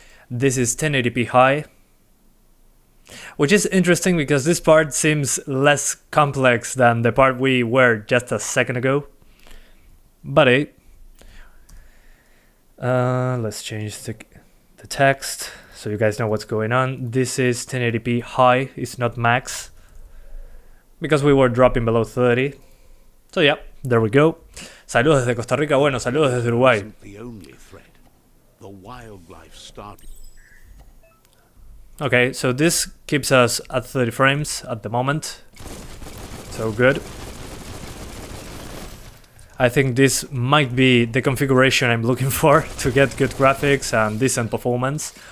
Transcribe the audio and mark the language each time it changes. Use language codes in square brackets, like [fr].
[en] This is 1080p high. Which is interesting because this part seems less complex than the part we were just a second ago. But hey. Let's change the text so you guys know what's going on. This is 1080p high, it's not max. Because we were dropping below 30. So yeah, there we go. [es] Saludos desde Costa Rica, bueno, saludos desde Uruguay. [en] Wasn't the only threat. The wildlife started. Okay, so this keeps us at 30 frames at the moment. So good. I think this might be the configuration I'm looking for to get good graphics and decent performance.